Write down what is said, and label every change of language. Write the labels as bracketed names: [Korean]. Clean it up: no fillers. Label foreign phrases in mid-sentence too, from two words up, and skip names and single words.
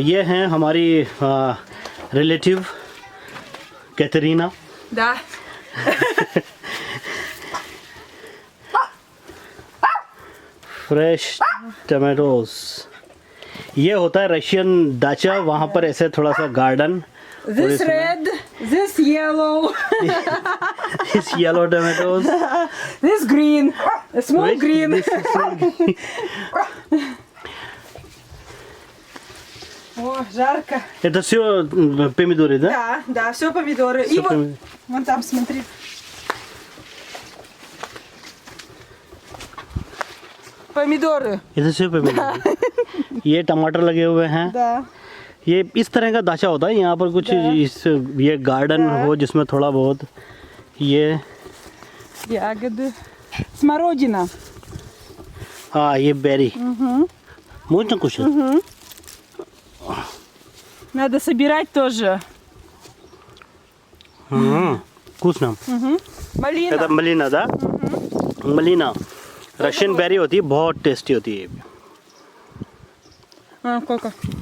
[Hindi] ये हैं हमारी रिलेटिव कैटरीना। [Russian] Да. [English] fresh tomatoes. [Hindi] ये होता है रशियन दाचा। वहाँ पर ऐसे थोड़ा सा गार्डन। [English] This red, this yellow, This yellow tomatoes. this green, a small Wait, green. this is small green. [Russian] О, жарко. Это все помидоры, да? Да, да, все помидоры. Всё И вот, помидоры. вон там, смотри. Помидоры. Это все помидоры। [Hindi] ये टमाटर लगे हुए हैं। [Russian] Да. [Hindi] ये इस तरह का दाचा होता है यहाँ पर कुछ। ये गार्डन हो जिसमें थोड़ा बहुत ये [Russian] Ягоды. Смородина. [Hindi] हाँ, ये बेरी। [Russian] можно кушать? Надо собирать тоже. Вкусно। Малина. Это малина, да? малина। [English] Russian berry [Hindi] होती है, बहुत टेस्टी होती है। [Russian] А, сколько?